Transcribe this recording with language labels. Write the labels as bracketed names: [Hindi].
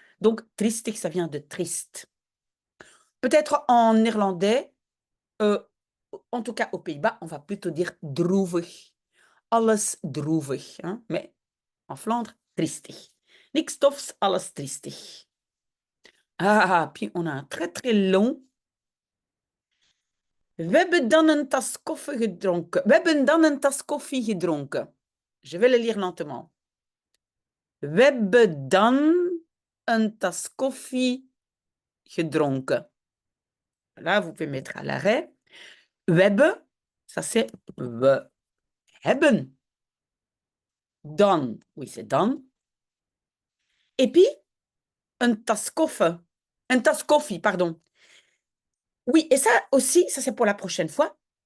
[French] Donc, tristig, ça vient de triste. Peut-être en néerlandais, en tout cas aux Pays-Bas, on va plutôt dire droevig. [Dutch] Alles droevig. [French] Hein, mais en Flandre, tristig. [Dutch] Niks tofs, alles tristig. [French] Ah, puis on a un très très long. [Dutch] We hebben dan een tas koffie gedronken. We hebben dan een tas koffie gedronken. [French] Je vais le lire lentement. [Dutch] We hebben dan een tas koffie gedronken. [French] Là, vous pouvez mettre à l'arrêt. [Dutch] We hebben, [French] ça c'est [Dutch] we hebben. Dan, [French] oui, c'est dan. Et puis, [Dutch] een tas koffie. Een tas koffie, [French] pardon. Oui, et ça aussi, ça c'est pour la prochaine fois.